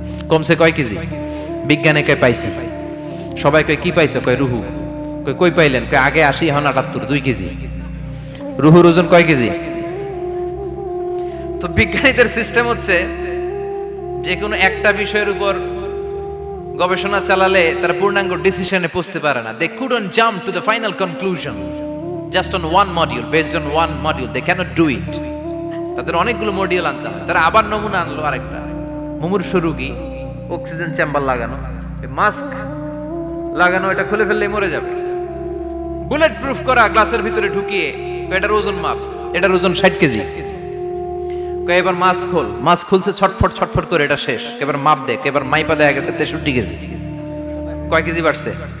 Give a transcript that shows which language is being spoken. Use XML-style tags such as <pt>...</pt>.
<bn>কমছে কয় কেজি? বিজ্ঞানে কয় পাইছি। সবাই কয় কি পাইছো? কয় রুহু। কই পাইলেন? কয় আগে 80, এখন 78, 2 কেজি। রুহুর ওজন কয় কেজি? তো বিজ্ঞানীদের সিস্টেম হচ্ছে যে কোনো একটা বিষয়ের উপর গবেষণা চালালে তারা পূর্ণাঙ্গ ডিসিশনে পৌঁছতে পারে না।</bn> <en>They couldn't jump to the final conclusion just on one module, based on one module. They cannot do it.</en> <bn>তাদের অনেকগুলো মডিউল আনতে হয়। তারা আবার নমুনা আনলো আরেকটা। মুমূর্ষ রোগী, অক্সিজেন চেম্বার লাগানো, মাস্ক লাগানো, এটা খুলে ফেললেই মরে যাবে। বুলেট প্রুফ করা গ্লাসের ভিতরে ঢুকিয়ে এটার ওজন মাপ, এটার ওজন 60 কেজি। এবার মাছ খুলছে ছটফট ছটফট করে, এটা শেষ। এবার মাপ দেখ, এবার মাইপা দেখা গেছে 63 কেজি। কয় কেজি বাড়ছে?</bn>